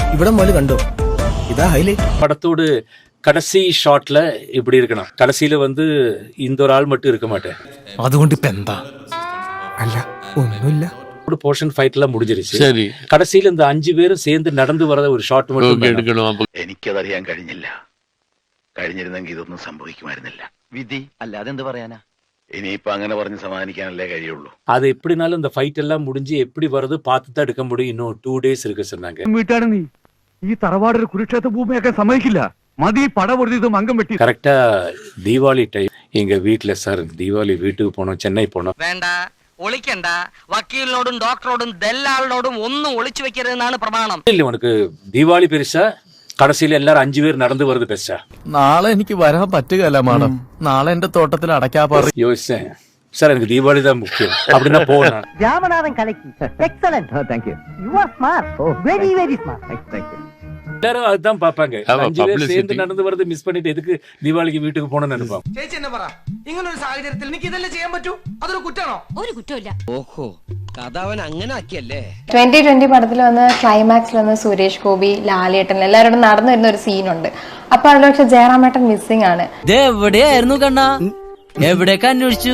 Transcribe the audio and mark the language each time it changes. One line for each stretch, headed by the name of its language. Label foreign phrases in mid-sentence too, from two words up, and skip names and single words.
Malayalam: ഇവിടെ മുതൽ കണ്ടോ, ഇതാ ഹൈലൈറ്റ്.
Tamil: படத்தோடு கடைசி ஷாட்ல இப்படி இருக்கணும். கடைசியில வந்து இந்த ஒரு ஆள் மட்டும் இருக்க மாட்டேன்.
Malayalam: അതുകൊണ്ട് ഇപ്പൊ എന്താ? അല്ല ഒന്നുമില്ല.
Tamil: ஒரு போர்ஷன் ஃபைட் எல்லாம் முடிஞ்சிருச்சு. சரி, கடைசியில இந்த 5 பேரும் சேர்ந்து நடந்து வரத ஒரு ஷாட் மட்டும் ஓகே, வேணும். எடுக்கணும். அப்ப
Malayalam: എനിക്കതറിയാൻ കഴിഞ്ഞില്ല. കഴിഞ്ഞിരുന്നെങ്കിൽ ഇതൊന്നും സംഭവിക്കുമായിരുന്നില്ല. വിധി അല്ല, അതെന്ത് പറയാനാ? ഇനിയിപ്പോ അങ്ങനെ പറഞ്ഞ് സമാധാനിക്കാനല്ലേ കഴിയുള്ളൂ.
Tamil: அது எப்படினாலும் இந்த ஃபைட் எல்லாம் முடிஞ்சு எப்படி வருது பார்த்து தான் எடுக்க முடியும். இன்னும் 2 days இருக்கு சொன்னாங்க.
Malayalam: വീട്ടാണ് നീ ഈ തറവാടൊരു കുരുക്ഷേത്ര ഭൂമിയൊക്കെ സമ്മതിക്കില്ല. മതി പടപൊരുതും അംഗം വെട്ടി.
Tamil: கரெக்டா தீபாவளி டைம் எங்க வீட்டுல சார் தீபாவளி வீட்டுக்கு போனோம், சென்னை போனோம்.
Malayalam: വേണ്ട, ഒളിക്കണ്ട. വക്കീലിനോടും ഡോക്ടറോടും ദല്ലാളിനോടും ഒന്നും ഒളിച്ചു വെക്കരുതെന്നാണ് പ്രമാണം.
Tamil: இல்ல உனக்கு தீபாவளி பெருசா, கடைசியில எல்லாரும் 5 பேர் நடந்து வருது பெருசா?
Malayalam: നാളെ എനിക്ക് വരാൻ പറ്റുകയല്ല മാഡം. നാളെ എന്റെ തോട്ടത്തിൽ അടയ്ക്കാ പറ.
Tamil: யோசிச்சேன் சார், எனக்கு தீபாவளி தான் முக்கியம் அப்படின்னா போனேன்.
Malayalam: രാമനാഥൻ കലക്കി. എക്സലന്റ്.
English: thank you. you are smart, very very smart. thank you.
Tamil: எல்லாரும் அதுதான் பாப்பாங்க. ஆமா, 5 பேர் publicity. சேர்ந்து நடந்து வரது மிஸ் பண்ணிட்டு எதுக்கு தீபாவளிக்கு வீட்டுக்கு போனோம்னு நினைப்பாங்க.
Malayalam: ചേച്ചി എന്നെ പറ, ഇങ്ങനെ ഒരു സാഹചര്യത്തിൽ എനിക്ക് ഇതല്ലേ ചെയ്യാൻ പറ്റൂ? അതൊരു കുറ്റാണോ? ഒരു കുറ്റമില്ല. ഓഹോ, കഥ അവൻ അങ്ങനെ ആക്കിയല്ലേ. 2020 പടത്തിൽ വന്ന് ക്ലൈമാക്സിൽ വന്ന് സുരേഷ് ഗോപി, ലാലേട്ടൻ എല്ലാവരോടും നടന്നു വരുന്ന ഒരു സീനുണ്ട്. അപ്പൊ അതിൽ പക്ഷെ ജയറാമേട്ടൻ മിസ്സിംഗ് ആണ്. എവിടെയായിരുന്നു കണ്ണാ? എവിടേക്ക് അന്വേഷിച്ചു?